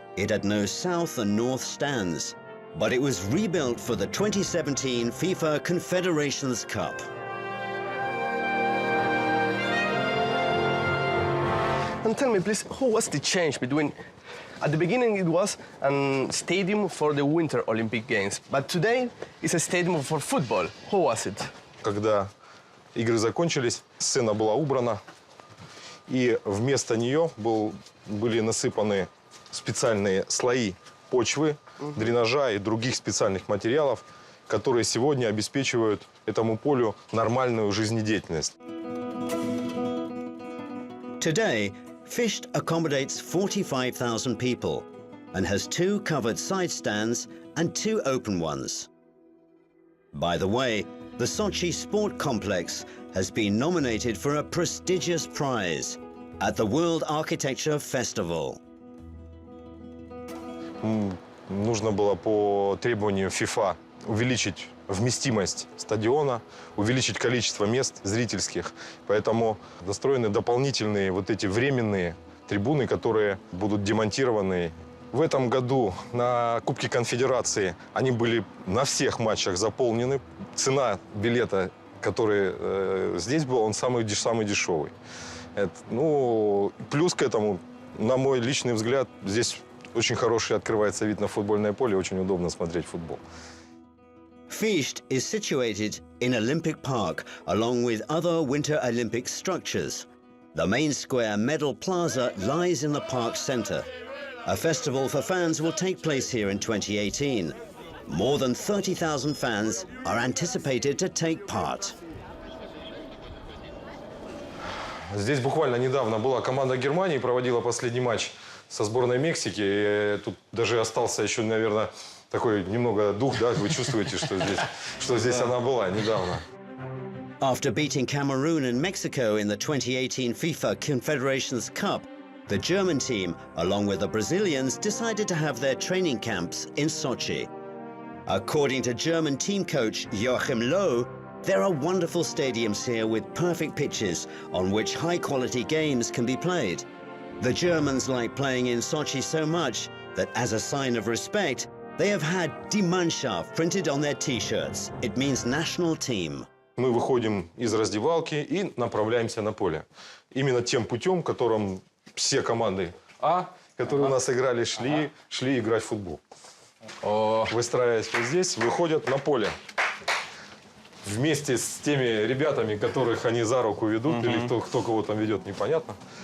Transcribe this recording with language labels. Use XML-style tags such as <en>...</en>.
<en>It had no south and north stands, but it was rebuilt for the 2017 FIFA Confederations Cup. And tell me, please, how was the change between... At the beginning, it was a stadium for the Winter Olympic Games, but today it's a stadium for football. How was it?</en> <ru>Когда игры закончились, сцена была убрана, и вместо нее были насыпаны специальные слои почвы, дренажа и других специальных материалов, которые сегодня обеспечивают этому полю нормальную жизнедеятельность.</ru> <en>Today, Fisht accommodates 45,000 people and has 2 covered side stands and 2 open ones. By the way, the Sochi Sport Complex has been nominated for a prestigious prize at the World Architecture Festival.</en> <ru>Нужно было по требованию FIFA увеличить вместимость стадиона, увеличить количество мест зрительских. Поэтому достроены дополнительные вот эти временные трибуны, которые будут демонтированы. В этом году на Кубке Конфедерации они были на всех матчах заполнены. Цена билета, который здесь был, он самый дешевый. Плюс к этому, на мой личный взгляд, здесь очень хороший открывается вид на футбольное поле, очень удобно смотреть футбол.</ru> <en>Fisht is situated in Olympic Park along with other Winter Olympic structures. The main square medal plaza lies in the park center. A festival for fans will take place here in 2018. More than 30,000 fans are anticipated to take part.</en> <ru>Здесь буквально недавно была команда Германии, проводила последний матч со сборной Мексики. И тут даже остался еще, наверное, такой немного дух, да? Вы чувствуете, что здесь она была недавно.</ru> <en>After beating Cameroon and Mexico in the 2018 FIFA Confederations Cup, the German team, along with the Brazilians, decided to have their training camps in Sochi. According to German team coach Joachim Löw, there are wonderful stadiums here with perfect pitches on which high-quality games can be played. The Germans like playing in Sochi so much that, as a sign of respect, they have had Die Mannschaft printed on their T-shirts. It means national team.</en> <ru>Мы выходим из раздевалки и направляемся на поле. Именно тем путем, которым все команды которые у нас играли, шли играть в футбол. Выстраиваясь вот здесь, выходят на поле. Вместе с теми ребятами, которых они за руку ведут, или кто кого там ведет, непонятно.</ru>